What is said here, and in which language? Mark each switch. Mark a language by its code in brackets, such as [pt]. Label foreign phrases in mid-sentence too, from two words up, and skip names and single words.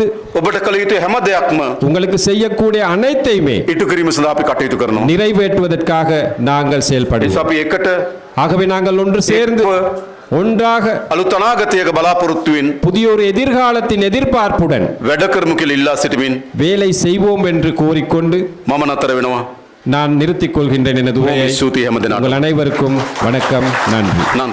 [si] ඔබට කළ යුතු හැම දෙයක්ම [ta] உங்களுக்கு செய்யக்கூடிய அனைத்தையுமே [si] ඉටු කිරීම සඳහා අපි කටයුතු කරනවා. [ta] நிறைவேற்றுவதற்காக நாங்கள் [si] එනිසා [ta] செயல்படுவோம். [si] අපි එකට [ta] ஆகவே நாங்கள் ஒன்று சேர்ந்து ஒன்றாக [si] අලුත් අනාගතයක බලාපොරොත්තුවෙන් [ta] புதிய ஒரு எதிர்காலத்தின் எதிர்பார்ப்புடன் [si] වැඩ කරමු කියලා ඉල්ලා සිටමින් [ta] வேலை செய்வோம் என்று கூறிக்கொண்டு [si] මම නතර වෙනවා. [ta] நான் நிறுத்திக் கொள்கின்றேன் எனது உரையை. [si] ස්තුතියි හැම දෙනාටම. [ta] உங்கள் அனைவருக்கும் வணக்கம், நன்றி. [si] නන්ද